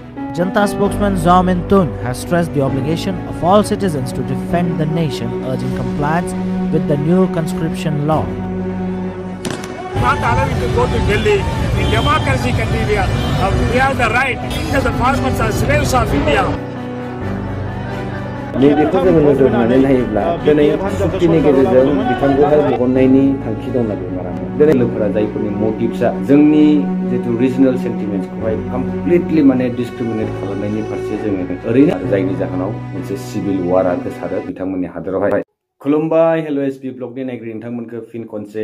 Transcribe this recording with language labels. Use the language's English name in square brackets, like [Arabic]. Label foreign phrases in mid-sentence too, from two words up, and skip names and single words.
[English] Janta spokesman Zaw Min Tun has stressed the obligation of all citizens to defend the nation, urging compliance with the new conscription law. Not allowing to go to Delhi. In democracy country, we have the right, because the farmers are slaves of India. [Bodo] नैबेखौ जोङो नोजोर होनानै नायोब्ला दिनै सुक्तिनि गेजेरजों बिथांखौहाय बहननायनि थांखि दंना गैया दिनै लोगोफोरा जायफोरनि मटिभ्सआ जोंनि जितु रिजनल सेन्टिमेन्ट्सखौहाय कमप्लिटलि माने डिसक्रिमिनेट खालामनायनि फारसे जोङो ओरैनो जायनि जाहोनाव मोनसे सिभिल वारआ गोसारो बिथांमोननि हादरावहाय खुलुमबाय हेलो एसपी ब्लगनि नायगिरि नोंथांमोनखौ फिन खनसे